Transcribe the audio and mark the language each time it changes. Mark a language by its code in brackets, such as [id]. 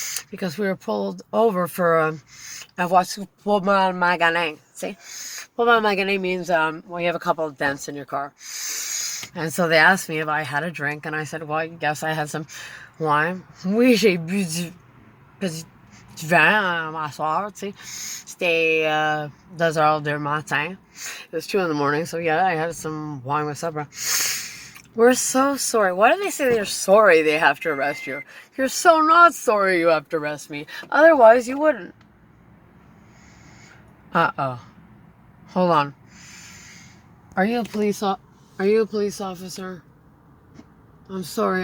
[en] Because we were pulled over for what's [fr] pour mal maganin. [en] See? [fr] Pour mal maganin [en] means well, you have a couple of dents in your car. And so they asked me if I had a drink, and I said, well, yes, I had some wine. [fr] Oui, j'ai bu du vin à soir, tu sais. C'était 2 heures du matin. [en] It was 2 in the morning, so yeah, I had some wine with supper. We're so sorry. Why do they say they're sorry they have to arrest you? You're so not sorry you have to arrest me. Otherwise, you wouldn't. Uh-oh. Hold on. Are you a police officer? I'm sorry.